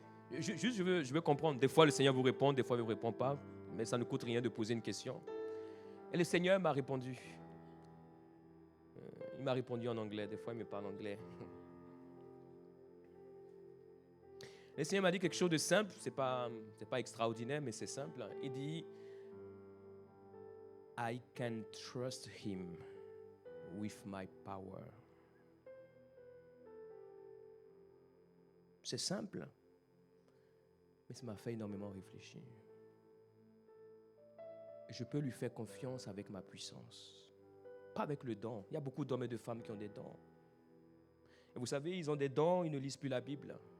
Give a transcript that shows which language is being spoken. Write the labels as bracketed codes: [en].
[fr] Je veux comprendre. Des fois, le Seigneur vous répond, des fois, il ne vous répond pas. Mais ça ne coûte rien de poser une question. Et le Seigneur m'a répondu. Il m'a répondu en anglais. Des fois, il me parle anglais. Le Seigneur m'a dit quelque chose de simple. Ce n'est pas extraordinaire, mais c'est simple. [en] Il dit, I can trust him with my power. [fr] C'est simple, mais ça m'a fait énormément réfléchir. Je peux lui faire confiance avec ma puissance, pas avec le don. Il y a beaucoup d'hommes et de femmes qui ont des dons. Et vous savez, ils ont des dons, ils ne lisent plus la Bible.